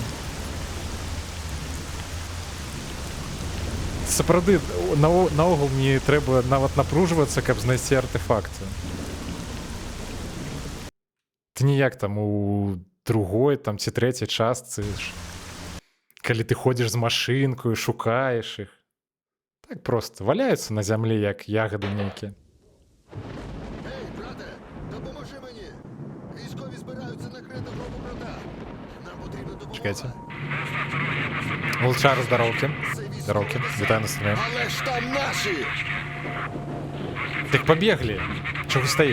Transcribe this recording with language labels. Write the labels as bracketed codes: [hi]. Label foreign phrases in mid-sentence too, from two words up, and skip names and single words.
[be] Сапраўды, наогул мне трэба нават напружвацца, каб знайсці артефакты. Ты ніяк там у другой там ці трэцяй частцы, калі ты ходзіш з машынкою, шукаеш іх. Так просто валяюцца на зямлі, як ягады нейкія. [uk] Ей, брате, допоможи мені. Військові збираються накрити групу крота. Нам потрібна допомога. Чекайте. Волчар, здоровки. Здоровки. Вітаю на стрімі. Але ж там наші! Так побегли. Чого стоїш?